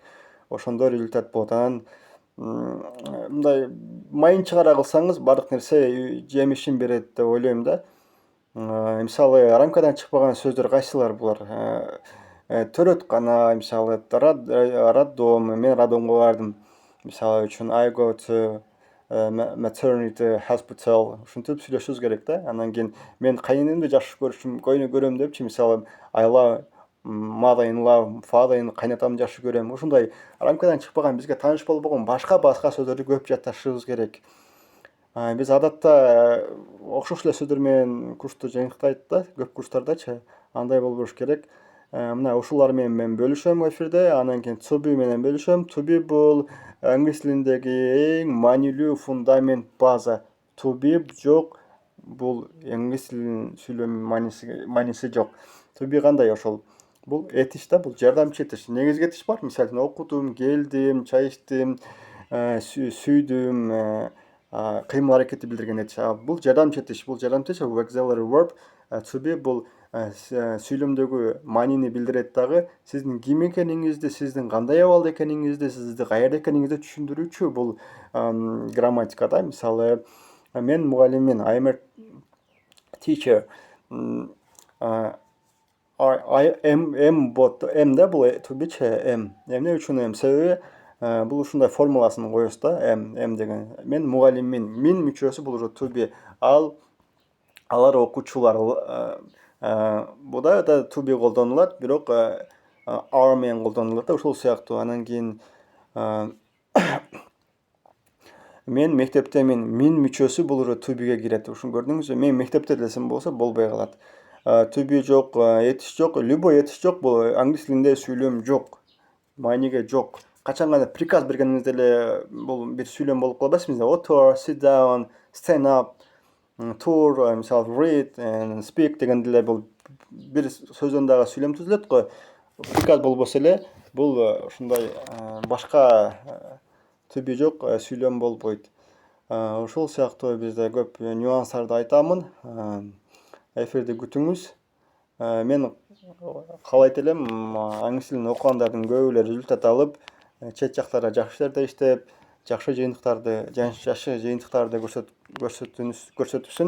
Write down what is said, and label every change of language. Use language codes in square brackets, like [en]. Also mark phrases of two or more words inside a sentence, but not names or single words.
[ky] Ошондо результат болот. Анан мындай майын чыгара кылсаңыз, бардык нерсе жемишин берет деп ойлойм да. Мисалы, рамкадан чыкпаган сөздөр кайсылар булар? Төрөткана, мисалы, роддом, мен роддомго бардым. Мисалы үчүн [en] I go to maternity hospital. [ky] Ушинтип сүйлөшүбүз керек да. Анан кийин мен кайненемди жакшы көрөм депчи, мисалы [en] I love mother-in-law, father-in-law, [ky] кайнатамды жакшы көрөм. Ушундай рамкадан чыкпаган, бизге тааныш болбогон башка сөздөрдү көп жатташыбыз керек. Биз адатта окшош эле сөздөр менен курсту жыйынтыктайт да, көп курстардачы. Андай болбош керек. Мына ушулар менен мен бөлүшөм эфирде, анан кийин [en] to be [ky] менен бөлүшөм. [en] To be [ky] бул англис тилиндеги эң маанилүү фундамент, база. [en] To be [ky] жок, бул англис тилинин сүйлөм мааниси жок. [en] To be [ky] кандай ошол? Бул этиш да, бул жардамчы этиш. Негизги этиш бар. Мисалы, окудум, келдим, чай ичтим, сүйдүм, кыймыл аракетти билдирген этиш. Бул жардамчы этиш. Бул жардамчы этиш [en] auxiliary verb. To be [ky] бул сүйлөмдөгү маанини билдирет дагы. Сиздин ким экениңизди, сиздин кандай абалда экениңизди, сизди каерде экениңизди түшүндүрүүчү бул грамматика да. Мисалы мен мугалиммин, [en] I'm a teacher. [ky] M бот, M да бул [en] to be [ky] M. Эмне үчүн M? Себеби бул ушундай формуласын коебуз да. M деген. Мен мугалиммин, мин мүчөсү бул [en] to be. [ky] Алар окуучулар. Буда да [en] to be [ky] колдонулат, бирок are менен колдонулат да, ушул сыяктуу. Анан кийин мен мектептемин, мин мүчөсү бул [en] to be'ге [ky] кирет. Ушуну көрдүңүзбү? Мен мектепте десем болсо болбой калат. [en] To be [ky] жок, этиш жок, любой этиш жок, бул англис тилинде сүйлөм жок. Мааниге жок. Качан гана приказ бергениңизде эле бул бир сүйлөм болуп калбайсызбы? Otur, [en] sit down, stand up, tour, [ky] мисалы [en] read and speak [ky] дегенде эле бул бир сөздөн дагы сүйлөм түзүлөт го. Приказ болбосо эле бул ушундай башка [en] to be [ky] жок сүйлөм болбойт. Ушул сыяктуу бизде көп нюанстарды айтамын. Эфирди күтүңүз. Мен каалайт элем англис тилин окугандардын көбү эле результат алып, чет жактарда жакшы жерде иштеп, жакшы жыйынтыктарды көрсөтүшсүн.